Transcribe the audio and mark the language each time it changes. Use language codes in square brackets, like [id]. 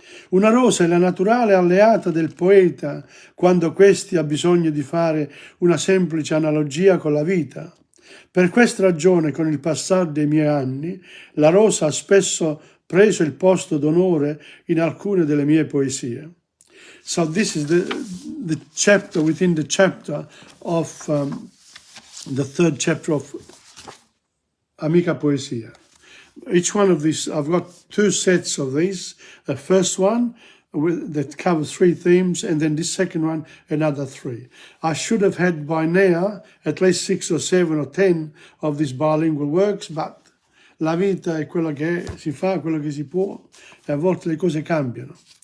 [it] Una rosa è la naturale alleata del poeta quando questi ha bisogno di fare una semplice analogia con la vita. Per questa ragione, con il passare dei miei anni, la rosa ha spesso preso il posto d'onore in alcune delle mie poesie. [en] So this is the chapter within the chapter of the 3rd chapter of Amica Poesia. Each one of these, I've got 2 sets of these. The first one that covers 3 themes, and then this second one, another 3. I should have had by now at least 6 or 7 or 10 of these bilingual works, but [it] la vita è quello che è, si fa quello che si può, e a volte le cose cambiano.